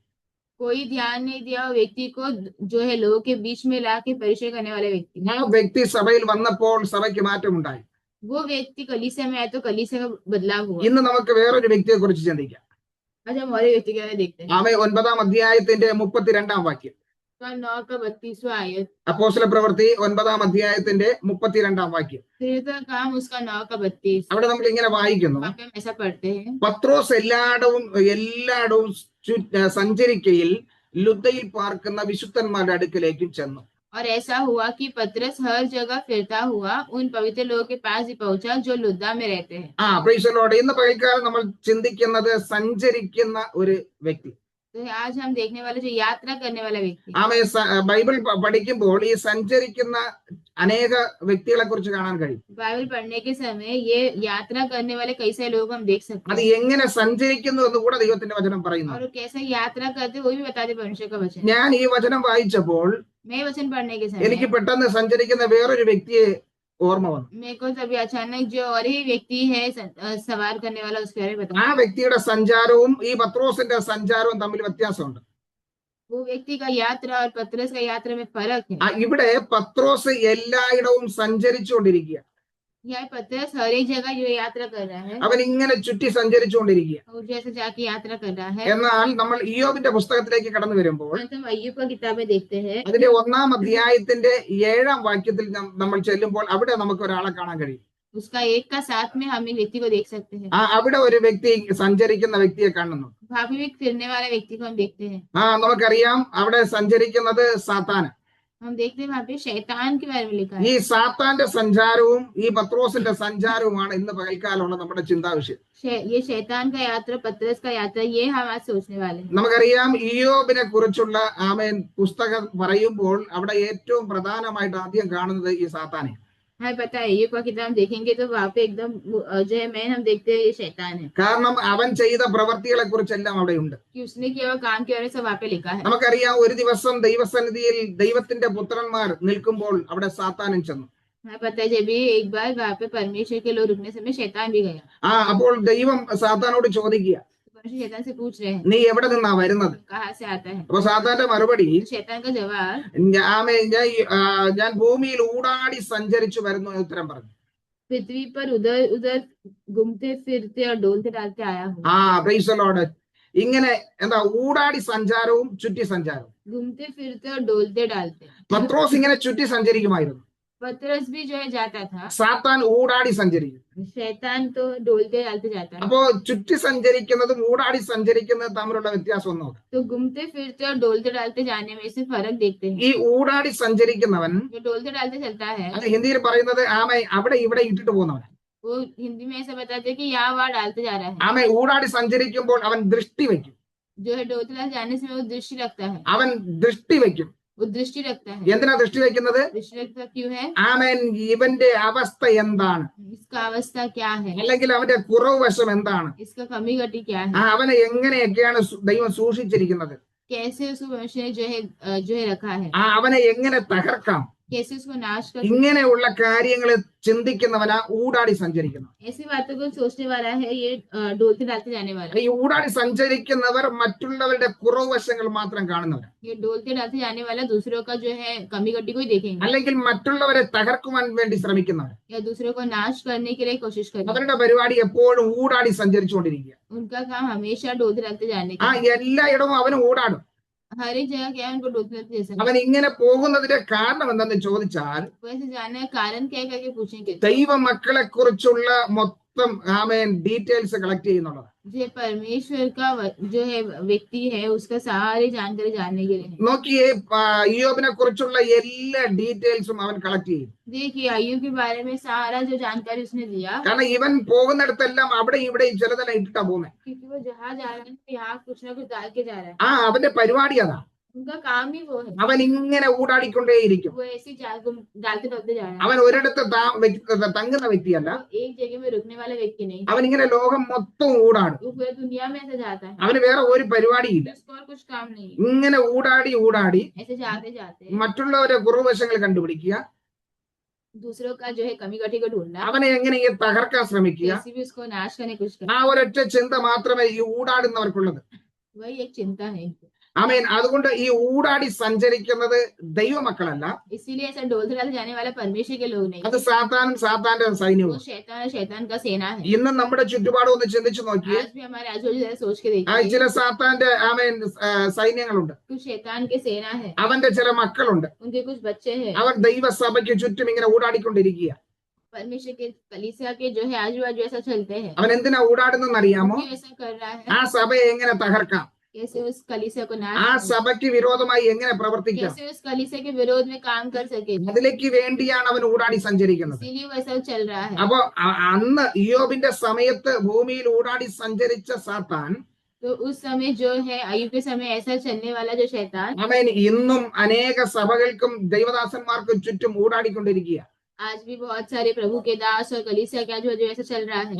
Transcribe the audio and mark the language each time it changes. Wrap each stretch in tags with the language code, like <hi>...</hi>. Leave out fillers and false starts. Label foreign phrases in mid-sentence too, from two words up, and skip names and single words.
<hi>कोई ध्यान नहीं दिया व्यक्ति को जो है लोगों के बीच में लाके परिचय करने वाले व्यक्ति।</hi> <ml>ആ വ്യക്തി സഭയിൽ വന്നപ്പോൾ സഭയ്ക്ക് മാറ്റമുണ്ടായി.</ml> <hi>वो व्यक्ति कलीसिया में आया तो कलीसिया का बदलाव हुआ।</hi> <ml>ഇന്ന് നമുക്ക് വേറൊരു വ്യക്തിയെ കുറിച്ച് ചിന്തിക്കാം.</ml> <hi>आज हम और व्यक्ति के बारे में देखते हैं।</hi> <ml>9-ാം അധ്യായത്തിന്റെ 32-ാം വാക്യം.</ml> <hi>9 का 32वां आयत।</hi> <ml>അപ്പോസ്തല പ്രവൃത്തി 9-ാം അധ്യായത്തിന്റെ 32-ാം വാക്യം.</ml> <hi>प्रेरितों का काम उसका 9 का 32।</hi> <ml>അവിടെ നമ്മൾ ഇങ്ങനെ വായിക്കുന്നു,</ml> <hi>हम ऐसा पढ़ते हैं।</hi> <ml>പത്രോസ് എല്ലായിടവും സഞ്ചരിക്കയിൽ ലുദ്ദയിൽ പാർക്കുന്ന വിശുദ്ധന്മാരുടെ അടുക്കലേക്കും ചെന്നു.</ml> <hi>और ऐसा हुआ कि पतरस हर जगह फिरता हुआ उन पवित्र लोगों के पास ही पहुंचा जो लुद्दा में रहते हैं।</hi> <en>Praise the Lord.</en> <ml>ഇന്ന് പകൽക്കാലം നമ്മൾ ചിന്തിക്കുന്നത് സഞ്ചരിക്കുന്ന ഒരു വ്യക്തി.</ml> <hi>तो आज हम देखने वाले जो यात्रा करने वाला व्यक्ति,</hi> <ml>ബൈബിൾ പഠിക്കുമ്പോൾ ഈ സഞ്ചരിക്കുന്ന അനേക വ്യക്തികളെ കുറിച്ച് കാണാൻ കഴിയും.</ml> <hi>बाइबल पढ़ने के समय ये यात्रा करने वाले कई सारे लोग हम देख सकते</hi> <ml>അത്</ml> <hi>हैं</hi> <ml>എങ്ങനെ സഞ്ചരിക്കുന്നു എന്ന് കൂടെ ദൈവത്തിന്റെ वचനം പറയുന്നു.</ml> <hi>और वो कैसे यात्रा करते वो भी बता दे परमेश्वर का वचन।</hi> <ml>ഞാൻ ഈ വചനം വായിച്ചപ്പോൾ</ml> <hi>मैं वचन पढ़ने के</hi> <ml>എനിക്ക്</ml> <hi>समय</hi> <ml>പെട്ടെന്ന് സഞ്ചരിക്കുന്ന വേറൊരു വ്യക്തിയെ ഓർമ്മ വന്നു.</ml> <hi>मेरे को तभी अचानक जो और ही व्यक्ति है सवार करने वाला उसके बारे में बता।</hi> <ml>ആ വ്യക്തിയുടെ സഞ്ചാരവും ഈ പത്രോസിന്റെ സഞ്ചാരവും തമ്മിൽ വ്യത്യാസമുണ്ട്.</ml> <hi>वो व्यक्ति का यात्रा और पतरस का यात्रा में फर्क है।</hi> <ml>ഇവിടെ പത്രോസ് എല്ലായിടവും സഞ്ചരിച്ചുകൊണ്ടിരിക്കുക.</ml> <hi>यहाँ पतरस हर एक जगह जो यात्रा कर रहा है</hi> <ml>അവൻ ഇങ്ങനെ ചുറ്റി സഞ്ചരിച്ചുകൊണ്ടിരിക്കുക.</ml> <hi>और जैसे जाके यात्रा कर रहा है।</hi> <ml>എന്നാൽ നമ്മൾ ഇയ്യോബിന്റെ പുസ്തകത്തിലേക്ക് കടന്നു വരുമ്പോൾ</ml> <hi>हम अय्यूब का किताबें देखते हैं,</hi> <ml>അതിന്റെ 1-ാം അധ്യായത്തിന്റെ 7-ാം വാക്യത്തിൽ നമ്മൾ ചെല്ലുമ്പോൾ അവിടെ നമുക്ക് ഒരാളെ കാണാൻ കഴിയും.</ml> <hi>उसका 1 का 7 में हम इन व्यक्ति को देख सकते हैं।</hi> <ml>അവിടെ ഒരു വ്യക്തി സഞ്ചരിക്കുന്ന വ്യക്തിയെ കാണുന്നു.</ml> <hi>वहां भी एक फिरने वाले व्यक्ति को हम देखते हैं।</hi> <ml>നമുക്കറിയാം അവിടെ സഞ്ചരിക്കുന്നത് സാത്താന്.</ml> <hi>हम देखते हैं वहां पे शैतान के बारे में लिखा</hi> <ml>ഈ</ml> <hi>है।</hi> <ml>സാത്താന്റെ സഞ്ചാരവും ഈ പത്രോസിന്റെ സഞ്ചാരവുമാണ് ഇന്ന് പകൽക്കാലമുള്ള നമ്മുടെ ചിന്താവിഷയം.</ml> <hi>ये शैतान का यात्रा, पतरस का यात्रा, ये हम आज सोचने वाले हैं।</hi> <ml>നമുക്കറിയാം ഇയ്യോബിനെ കുറിച്ചുള്ള പുസ്തകം പറയുമ്പോൾ അവിടെ ഏറ്റവും പ്രധാനമായിട്ട് ആദ്യം കാണുന്നത് ഈ സാത്താനെ.</ml> <hi>हमें पता है अय्यूब का किताब देखेंगे तो वहां पे एकदम जो है मेन हम देखते हैं ये शैतान है,</hi> <ml>കാരണം അവൻ ചെയ്ത പ്രവൃത്തികളെ കുറിച്ചെല്ലാം അവിടെ ഉണ്ട്.</ml> <hi>कि उसने किया हुआ काम के बारे में सब वहां पे लिखा है।</hi> <ml>നമുക്കറിയാം ഒരു ദിവസം ദൈവസന്നിധിയിൽ ദൈവത്തിന്റെ പുത്രന്മാർ നിൽക്കുമ്പോൾ അവിടെ സാത്താനും ചെന്നു.</ml> <hi>हमें पता है जब भी एक बार वहां पे परमेश्वर के लोग रुकने समय शैतान भी गया।</hi> <ml>അപ്പോൾ ദൈവം സാത്താനോട് ചോദിക്കുക,</ml> <hi>परमेश्वर शैतान से पूछ रहे हैं</hi> <ml>നീ എവിടെ നിന്നാ വരുന്നത്?</ml> <hi>कहाँ से आता है।</hi> <ml>അപ്പൊ സാത്താന്റെ മറുപടി,</ml> <hi>शैतान का जवाब,</hi> <ml>ഞാൻ ഭൂമിയിൽ ഊടാടി സഞ്ചരിച്ചു വരുന്നു എന്ന് ഉത്തരം പറഞ്ഞു.</ml> <hi>पृथ्वी पर उधर उधर घूमते फिरते और डोलते डालते आया हूँ।</hi> <en>Praise the Lord.</en> <ml>ഇങ്ങനെ എന്താ ഊടാടി സഞ്ചാരവും ചുറ്റി സഞ്ചാരവും.</ml> <hi>घूमते फिरते और डोलते डालते।</hi> <ml>പത്രോസ് ഇങ്ങനെ ചുറ്റി സഞ്ചരിക്കുമായിരുന്നു.</ml> <hi>पतरस भी जो है जाता था,</hi> <ml>സാത്താൻ ഊടാടി സഞ്ചരിക്കും.</ml> <hi>शैतान तो डोलते डालते जाता है।</hi> <ml>അപ്പോ ചുറ്റി സഞ്ചരിക്കുന്നതും ഊടാടി സഞ്ചരിക്കുന്നതും തമ്മിലുള്ള വ്യത്യാസം ഒന്നും.</ml> <hi>तो घूमते फिरते और डोलते डालते जाने में से फर्क देखते हैं।</hi> <ml>ഈ ഊടാടി സഞ്ചരിക്കുന്നവൻ,</ml> <hi>जो डोलते डालते चलता है,</hi> <ml>അത് ഹിന്ദിയിൽ പറയുന്നത് അവിടെ ഇവിടെ ഇട്ടിട്ട് പോകുന്നവൻ.</ml> <hi>वो हिंदी में ऐसा बताते हैं कि यहाँ वहाँ डालते जा रहा है।</hi> <ml>ഊടാടി സഞ്ചരിക്കുമ്പോൾ അവൻ ദൃഷ്ടി വെക്കും.</ml> <hi>जो है डोलते डालते जाने से वो दृष्टि रखता है।</hi> <ml>അവൻ ദൃഷ്ടി വെക്കും.</ml> <hi>वो दृष्टि रखता है।</hi> <ml>എന്തിനാ ദൃഷ്ടി വെക്കുന്നത്?</ml> <hi>दृष्टि रखता क्यों है?</hi> <ml>ഇവന്റെ അവസ്ഥ എന്താണ്,</ml> <hi>इसका अवस्था क्या है,</hi> <ml>അല്ലെങ്കിൽ അവന്റെ കുറവ് വശം എന്താണ്,</ml> <hi>इसका कमी घटी क्या है,</hi> <ml>അവനെ എങ്ങനെയൊക്കെയാണ് ദൈവം സൂക്ഷിച്ചിരിക്കുന്നത്,</ml> <hi>कैसे उसको मनुष्य ने जो है रखा है,</hi> <ml>അവനെ എങ്ങനെ തകർക്കാം,</ml> <hi>कैसे उसको नाश कर।</hi> <ml>ഇങ്ങനെയുള്ള കാര്യങ്ങൾ ചിന്തിക്കുന്നവനാ ഊടാടി സഞ്ചരിക്കുന്നത്.</ml> <hi>ऐसी बातों को सोचने वाला है ये डोलते डालते जाने वाला।</hi> <ml>ഈ ഊടാടി സഞ്ചരിക്കുന്നവർ മറ്റുള്ളവരുടെ കുറവ് വശങ്ങൾ മാത്രം കാണുന്നവർ,</ml> <hi>ये डोलते डालते जाने वाला दूसरों का जो है कमी घटी को ही देखेंगे,</hi> <ml>അല്ലെങ്കിൽ മറ്റുള്ളവരെ തകർക്കുവാൻ വേണ്ടി ശ്രമിക്കുന്നവർ.</ml> <hi>या दूसरों को नाश करने के लिए कोशिश करेंगे।</hi> <ml>അവരുടെ പരിപാടി എപ്പോഴും ഊടാടി സഞ്ചരിച്ചുകൊണ്ടിരിക്കുക.</ml> <hi>उनका काम हमेशा डोलते डालते जाने का।</hi> <ml>എല്ലായിടവും അവന് ഊടാടും.</ml> <hi>हर एक जगह क्या है उनको डोलते डालते जैसा।</hi> <ml>അവൻ ഇങ്ങനെ പോകുന്നതിന്റെ കാരണം എന്തെന്ന് ചോദിച്ചാൽ,</ml> <hi>वैसे जाने का कारण क्या है करके पूछेंगे।</hi> <ml>ദൈവ മക്കളെ കുറിച്ചുള്ള മൊത്തം</ml> <en>details collect</en> <ml>ചെയ്യുന്നുള്ളത്.</ml> <hi>जो परमेश्वर का जो है व्यक्ति है उसका सारी जानकारी जानने के लिए।</hi> <ml>നോക്കിയേ, ഇയ്യോബിനെ കുറിച്ചുള്ള എല്ലാ ഡീറ്റെയിൽസും അവൻ കളക്ട് ചെയ്യും.</ml> <hi>देखिए अय्यूब के बारे में सारा जो जानकारी उसने दिया,</hi> <ml>കാരണം ഇവൻ പോകുന്നിടത്തെല്ലാം അവിടെ ഇവിടെ ചിലതെല്ലാം ഇട്ടിട്ടാ പോകുന്നത്.</ml> <hi>क्योंकि वो जहाँ जा रहा है यहाँ कुछ ना कुछ डाल के जा रहा है।</hi> <ml>അവന്റെ പരിപാടി അതാ.</ml> <hi>उनका काम ही वो है।</hi> <ml>അവൻ ഇങ്ങനെ ഊടാടിക്കൊണ്ടേയിരിക്കും.</ml> <hi>वो ऐसे डालते डालते जा रहा है।</hi> <ml>അവൻ ഒരിടത്ത് തങ്ങുന്ന വ്യക്തിയല്ല.</ml> <hi>वो एक जगह में रुकने वाला व्यक्ति नहीं।</hi> <ml>അവൻ ഇങ്ങനെ ലോകം മൊത്തം ഊടാടും.</ml> <hi>वो पूरी दुनिया में ऐसे जाता है।</hi> <ml>അവന് വേറെ ഒരു പരിപാടിയില്ല.</ml> <hi>उसको और कुछ काम नहीं है।</hi> <ml>ഇങ്ങനെ ഊടാടി</ml> <hi>ऐसे जाते जाते</hi> <ml>മറ്റുള്ളവരെ കുറവുവശങ്ങൾ കണ്ടുപിടിക്കുക,</ml> <hi>दूसरों का जो है कमी घटी को ढूंढना,</hi> <ml>അവനെ എങ്ങനെ തകർക്കാൻ ശ്രമിക്കുക.</ml> <hi>कैसे भी उसको नाश करने की कोशिश करना,</hi> <ml>ഒരൊറ്റ ചിന്ത മാത്രമേ ഈ ഊടാടുന്നവർക്കുള്ളത്.</ml> <hi>वही एक चिंता है।</hi> <ml>അതുകൊണ്ട് ഈ ഊടാടി സഞ്ചരിക്കുന്നത് ദൈവമക്കളല്ല,</ml> <hi>इसीलिए ऐसा डोलते डालते जाने वाला परमेश्वर के लोग नहीं,</hi> <ml>അത് സാത്താനും സാത്താന്റെ സൈന്യവും.</ml> <hi>वो शैतान और शैतान का सेना है।</hi> <ml>ഇന്ന് നമ്മുടെ ചുറ്റുപാടും ഒന്ന് ചിന്തിച്ചു നോക്കിയേ.</ml> <hi>आज भी हमारे आजू-बाजू जरा सोच के देखिए,</hi> <ml>ചില സാത്താന്റെ സൈന്യങ്ങളുണ്ട്.</ml> <hi>कुछ शैतान के सेना है,</hi> <ml>അവന്റെ ചില മക്കളുണ്ട്.</ml> <hi>उनके कुछ बच्चे हैं।</hi> <ml>അവർ ദൈവസഭയ്ക്ക് ചുറ്റും ഇങ്ങനെ ഊടാടിക്കൊണ്ടിരിക്കുക.</ml> <hi>परमेश्वर के कलीसिया के जो है आजू बाजू ऐसा चलते हैं।</hi> <ml>അവൻ എന്തിനാ ഊടാടുന്നെന്ന് അറിയാമോ?</ml> <hi>क्यों ऐसा कर रहा है?</hi> <ml>ആ സഭയെ എങ്ങനെ തകർക്കാം,</ml> <hi>कैसे उस कलीसिया को नाश</hi> <ml>ആ</ml> <hi>करें,</hi> <ml>സഭയ്ക്ക് വിരോധമായി എങ്ങനെ പ്രവർത്തിക്കാം,</ml> <hi>कैसे उस कलीसिया के विरोध में काम कर सके,</hi> <ml>അതിലേക്ക് വേണ്ടിയാണ് അവൻ ഊടാടി സഞ്ചരിക്കുന്നത്.</ml> <hi>इसीलिए वो ऐसा चल रहा है.</hi> <ml>അപ്പൊ അന്ന് ഇയ്യോബിന്റെ സമയത്ത് ഭൂമിയിൽ ഊടാടി സഞ്ചരിച്ച സാത്താൻ</ml> <hi>तो उस समय जो है अय्यूब के समय ऐसा चलने वाला जो शैतान</hi> <ml>അവൻ ഇന്നും അനേക സഭകൾക്കും ദൈവദാസന്മാർക്കും ചുറ്റും ഊടാടിക്കൊണ്ടിരിക്കുക.</ml> <hi>आज भी बहुत सारे प्रभु के दास और कलीसिया का जो ऐसा चल रहा है.</hi>